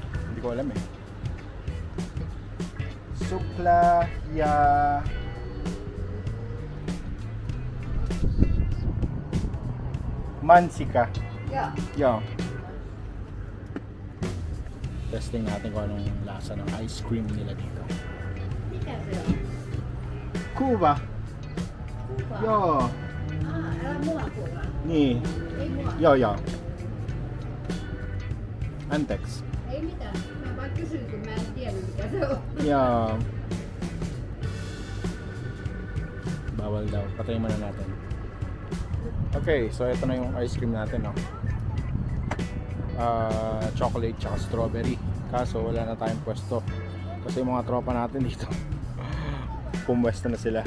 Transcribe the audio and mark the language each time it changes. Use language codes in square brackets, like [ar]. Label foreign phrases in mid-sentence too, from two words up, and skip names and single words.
[tl] Hindi ko alam Sukla ya Mansika. [en] Yeah. Yo. [tl] Testing natin kung anong lasa ng [en] ice cream [tl] nila dito. Cuba. Yo. Alam mo ako ba? Ni. Yo. Antex. [fi] Ei mitään. Mä vaan kysyn, kun mä en tiedä mikä se on. [en] Yeah. [tl] Bawal daw. Patayin muna natin. [en] Okay, so [tl] ito na yung [en] ice cream [tl] natin, chocolate tsaka strawberry. Kaso wala na tayong pwesto. Kasi yung mga tropa natin dito pumwesto na sila.